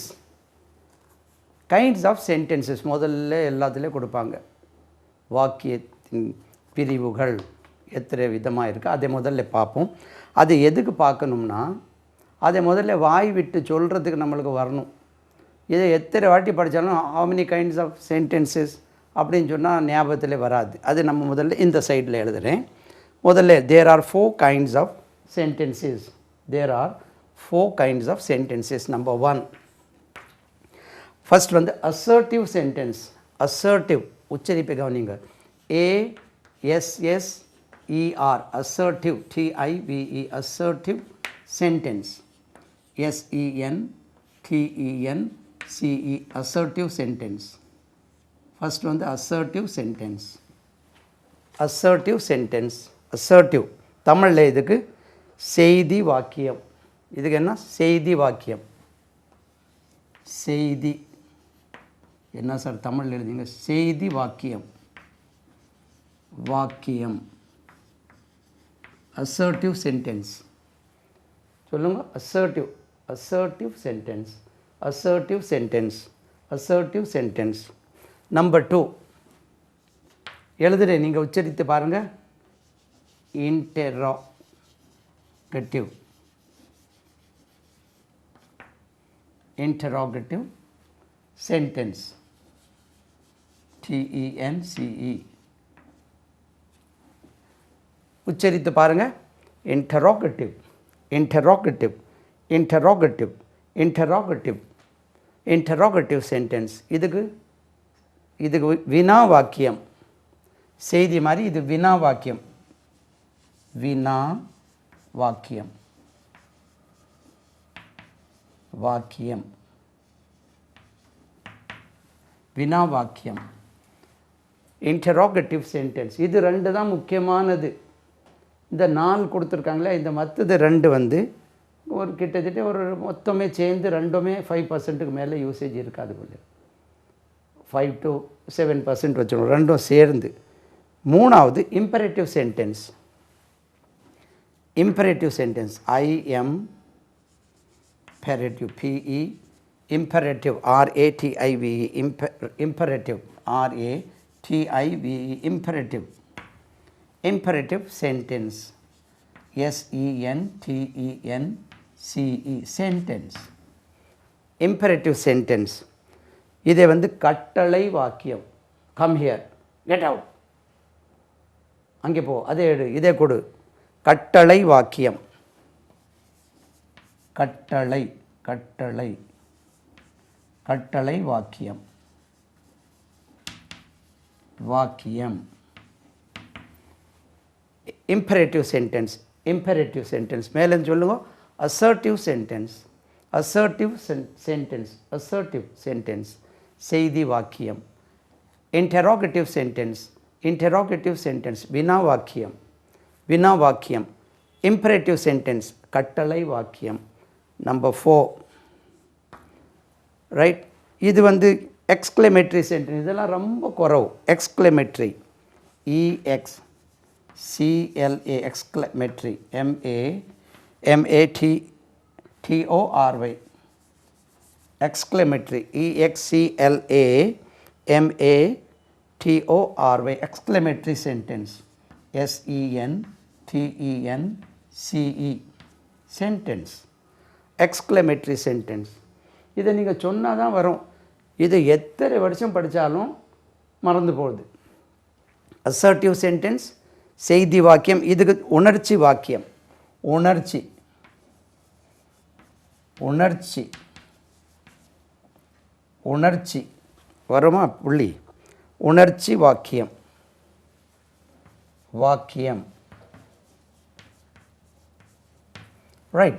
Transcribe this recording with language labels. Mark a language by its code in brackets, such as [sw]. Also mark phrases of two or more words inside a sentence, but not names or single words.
[en] kinds of sentences [ta] முதல்ல எல்லாத்துலேயும் கொடுப்பாங்க. வாக்கியத்தின் பிரிவுகள் எத்தனை விதமாக இருக்குது அதை முதல்ல பார்ப்போம். அது எதுக்கு பார்க்கணும்னா அதை முதல்ல வாய் விட்டு சொல்கிறதுக்கு நம்மளுக்கு வரணும். இதை எத்தனை வாட்டி படித்தாலும் [en] how many kinds of sentences [ta] அப்படின்னு சொன்னால் ஞாபகத்தில் வராது. அது நம்ம முதல்ல இந்த சைடில் எழுதுகிறேன். [en] முதல்ல there are 4 kinds of sentences. There are 4 kinds of sentences. Number 1, ஃபர்ஸ்ட் வந்து assertive sentence. [ta] assertive உச்சரிப்பை கவனிங்க. [en] ASSER assertive TIVE assertive sentence. SENTENCE assertive sentence. [ta] ஃபர்ஸ்ட் வந்து [en] assertive sentence. assertive sentence assertive [ta] தமிழில் இதுக்கு செய்தி வாக்கியம். இதுக்கு என்ன? செய்தி வாக்கியம். செய்தி என்ன சார் தமிழில் எழுதிங்க? செய்தி வாக்கியம். வாக்கியம் [en] assertive sentence [ta] சொல்லுங்க. [en] assertive assertive sentence assertive sentence assertive sentence. [ta] Number 2 எழுதுகிறேன், நீங்கள் உச்சரித்து பாருங்கள். [en] interrogative interrogative sentence TENCE [ta] உச்சரித்து பாருங்கள். [en] interrogative interrogative interrogative interrogative interrogative sentence. [ta] இதுக்கு வினா வாக்கியம். செய்தி மாதிரி இது வினா வாக்கியம். வினா வாக்கியம் வாக்கியம் வினா வாக்கியம் [en] interrogative sentence. [ta] இது ரெண்டு தான் முக்கியமானது. இந்த 4 கொடுத்துருக்காங்களே, இந்த மற்றது 2 வந்து ஒரு கிட்டத்தட்ட ஒரு மொத்தமே சேர்ந்து ரெண்டுமே 5%க்கு மேலே யூசேஜ் இருக்காது. போல 5 to 7% வச்சுக்கணும் ரெண்டும் சேர்ந்து. மூணாவது [en] imperative sentence. imperative sentence imperative PE imperative RATIVE imperative RATIVE imperative imperative sentence SENTENCE sentence imperative sentence. [ta] இதை வந்து கட்டளை வாக்கியம். [en] come here, get out, [ta] அங்கே போ, அதே எடு, இதே கொடு. கட்டளை வாக்கியம். கட்டளை கட்டளை கட்டளை வாக்கியம் வாக்கியம். [en] imperative sentence imperative sentence [ta] மேலே சொல்லுங்க. [en] assertive sentence assertive sentence assertive sentence [ta] செய்தி வாக்கியம். [en] interrogative sentence interrogative sentence [ta] வினா வாக்கியம் வினா வாக்கியம். [en] imperative sentence [ta] கட்டளை வாக்கியம். [en] Number 4 ரைட். [ta] இது வந்து [en] exclamatory sentence. [ta] இதெல்லாம் ரொம்ப குறவு. [en] exclamatory EXCLA exclamatory MATTORY exclamatory EXCLA MATORY exclamatory sentence SENTENCE sentence exclamatory sentence. [ta] இதை நீங்கள் சொன்னால் தான் வரும். இதை எத்தனை வருஷம் படித்தாலும் மறந்து போகுது. [en] assertive sentence [ta] செய்தி வாக்கியம். இதுக்கு உணர்ச்சி வாக்கியம். உணர்ச்சி உணர்ச்சி உணர்ச்சி வருமா புள்ளி? உணர்ச்சி வாக்கியம் வாக்கியம் ரைட்.